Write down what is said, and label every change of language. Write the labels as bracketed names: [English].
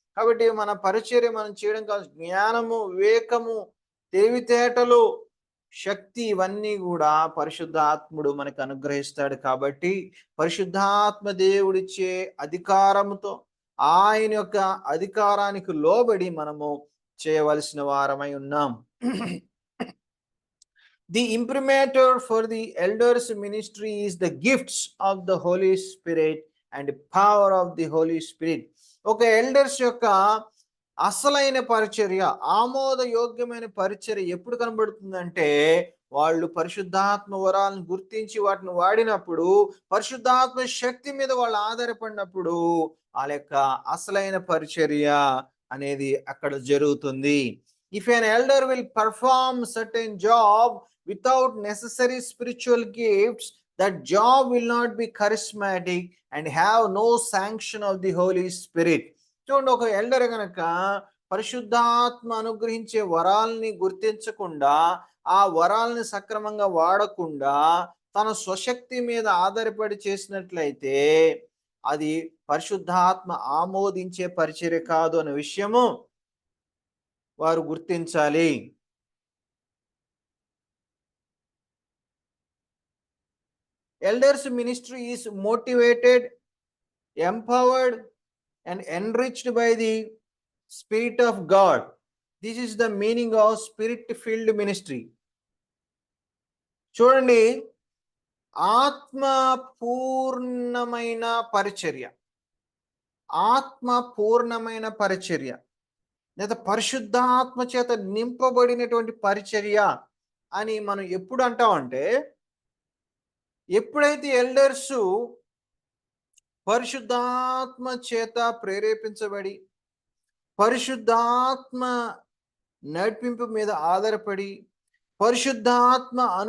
[Telugu] కాబట్టి మన పరిచర్య మనం చేయడం కాదు, జ్ఞానము, వివేకము, తెలివితేటలు, శక్తి ఇవన్నీ కూడా పరిశుద్ధాత్ముడు మనకు అనుగ్రహిస్తాడు. కాబట్టి పరిశుద్ధాత్మ దేవుడిచ్చే అధికారముతో, ఆయన యొక్క అధికారానికి లోబడి మనము చేయవలసిన వారమై ఉన్నాం. [English] The imprimatur for the elders ministry is the gifts of the Holy Spirit and power of the Holy Spirit. [Telugu] ఒక ఎల్డర్స్ యొక్క అసలైన పరిచర్య, ఆమోదయోగ్యమైన పరిచర్య ఎప్పుడు కనబడుతుందంటే వాళ్ళు పరిశుద్ధాత్మ వరాలను గుర్తించి వాటిని వాడినప్పుడు, పరిశుద్ధాత్మ శక్తి మీద వాళ్ళు ఆధారపడినప్పుడు వాళ్ళ యొక్క అసలైన పరిచర్య అనేది అక్కడ జరుగుతుంది. [English] If an elder will perform certain job without necessary spiritual gifts, that job will not be charismatic and have no sanction of the Holy Spirit. [Telugu] చూడండి, ఒక ఎల్డర్ కనుక పరిశుద్ధాత్మ అనుగ్రహించే వరాల్ని గుర్తించకుండా, ఆ వరాల్ని సక్రమంగా వాడకుండా తన స్వశక్తి మీద ఆధారపడి చేసినట్లయితే అది పరిశుద్ధాత్మ ఆమోదించే పరిచర్య కాదు అనే విషయము వారు గుర్తించాలి. [English] Elders ministry is motivated, empowered and enriched by the Spirit of God. This is the meaning of spirit filled ministry. [Telugu] చూడండి, ఆత్మ పూర్ణమైన పరిచర్య, ఆత్మ పూర్ణమైన పరిచర్య లేదా పరిశుద్ధాత్మ చేత నింపబడినటువంటి పరిచర్య అని మనం ఎప్పుడు అంటామంటే, ఎప్పుడైతే ఎల్డర్స్ పరిశుద్ధాత్మ చేత ప్రేరేపించబడి, పరిశుద్ధాత్మ నడిపింపు మీద ఆధారపడి, పరిశుద్ధాత్మ